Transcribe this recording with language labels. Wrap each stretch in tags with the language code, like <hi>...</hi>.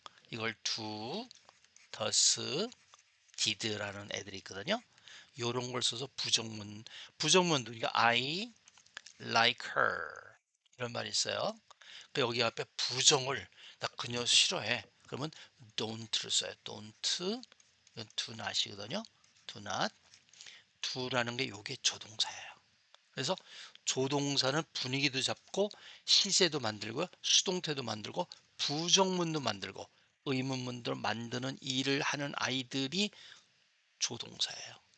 <ko>이걸 do, does, did라는 애들이 있거든요. 요런 걸 써서 부정문도 우리가</ko> <en>I like her</en> <ko>이런 말이 있어요. 여기 앞에 부정을 나 그녀 싫어해. 그러면 don't를 써요. don't, 이건 do not이거든요. do not, do라는 게 요게 조동사예요. 그래서 조동사는 분위기도 잡고 시제도 만들고 수동태도 만들고 부정문도 만들고 의문문도 만드는 일을 하는 아이들이 조동사예요.</ko>